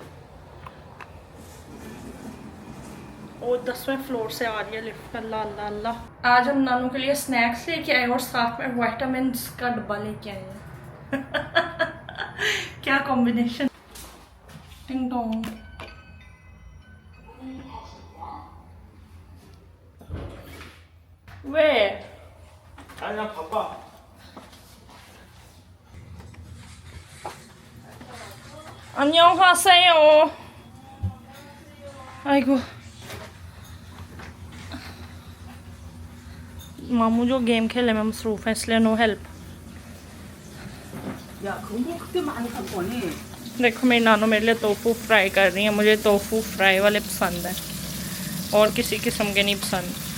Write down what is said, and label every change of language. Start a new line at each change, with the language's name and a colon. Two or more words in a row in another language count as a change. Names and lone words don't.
Hindi: और 10वें फ्लोर से आ रही है लिफ्ट। अल्लाह अल्लाह अल्लाह। आज हम नानू के लिए स्नैक्स लेके आए और साथ में विटामिन का डब्बा लेके आए हैं। क्या कॉम्बिनेशन। टिंग टोंग। Where?
Korean: 아니야 바빠. 안녕하세요. 아이고.
Hindi: मामू जो गेम खेलने में मसरूफ़ है, इसलिए
English: no help.
Hindi: देखो मेरी नानू मेरे लिए टोफू फ्राई कर रही है। मुझे टोफू फ्राई वाले पसंद है और किसी किस्म के नहीं पसंद।